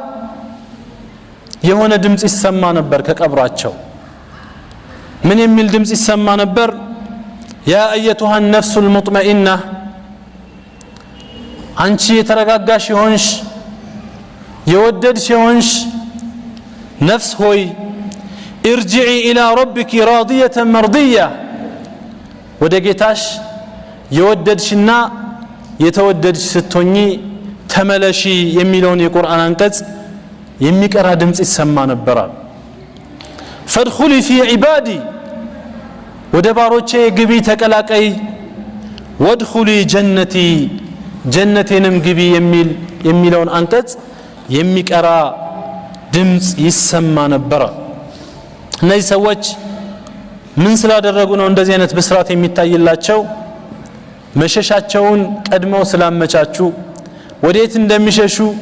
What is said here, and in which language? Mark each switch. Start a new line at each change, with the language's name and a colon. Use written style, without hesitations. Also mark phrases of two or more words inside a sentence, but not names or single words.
Amharic: የሆነ ድምጽ ይሰማ ነበር ከቀብራቸው ምን የሚል ድምጽ ይሰማ ነበር
Arabic: يا ايتها النفس المطمئنه
Amharic: አንቺ የተረጋጋሽ ሆንሽ የወደድሽ ሆንሽ ነፍስ ሆይ
Arabic: ارجعي الى ربك راضيه مرضيه
Amharic: ወደ ጌታሽ የወደድሽና የተወደድሽ ስትሆኚ ተመለሺ የሚለውን የቁርአን አንቀጽ የሚቀራ ድምጽ ይሰማ ነበር فادخلي
Arabic: في عبادي
Amharic: ወደ ባሮቼ ግቢ ተቀላቀይ
Arabic: وادخلي جنتي
Amharic: ጀነቴንም ግቢ የሚለውን አንቀጽ የሚቀራ ድምጽ ይሰማ ነበር እነዚህ ሰዎች ምን ስላደረጉ ነው እንደዚህ አይነት ብስራት የሚታይላቸው መሸሻቸውን ቀድመው ስላመቻቹ ወዴት እንደሚሸሹ